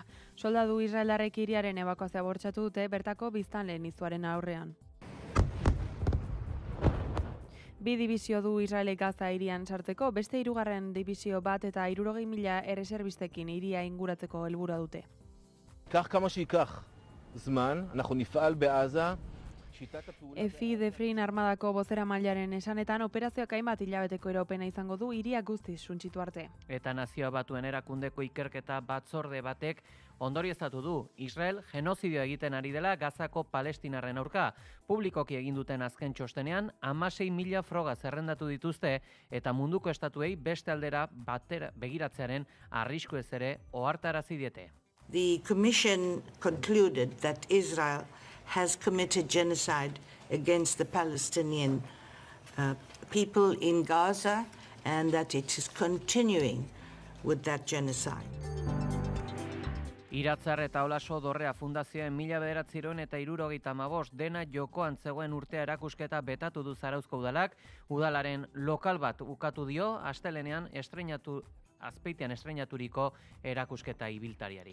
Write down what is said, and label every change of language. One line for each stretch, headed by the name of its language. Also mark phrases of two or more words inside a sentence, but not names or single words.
Basque: Soldadu israeldarrek hiriaren ebakuazioa bortxatu dute bertako biztanleen izuaren aurrean. Bi dibizio du Israelek Gaza hirian sartzeko, beste 3. dibizio bat eta 60,000 erreserbistekin hiria inguratzeko helburua dute.
Hebrew: כך כמה שייקח זמן, אנחנו נפעל בעזה.
Basque: Efi Defrin armadako bozeramailearen esanetan operazioak hainbat hilabeteko iraupena izango du hiria guztiz suntsitu arte. Eta Nazio Batuen erakundeko ikerketa batzorde batek ondorioztatu du Israel genozidio egiten ari dela Gazako palestinarren aurka. Publikoki egin duten azken txostenean 16,000 froga zerrendatu dituzte eta munduko estatuei beste aldera batera begiratzearen arriskuez ere ohartarazi diete.
English: The Commission concluded that Israel has committed genocide against the Palestinian people in Gaza and that it is continuing with that genocide.
Basque: Iratzar eta Olaso Dorrea Fundazioen 1975 dena jokoan zegoen urtea erakusketa betatu du Zarauzko udalak, udalaren lokal bat ukatu dio astelenean Azpeitian estreinaturiko erakusketa ibiltariari.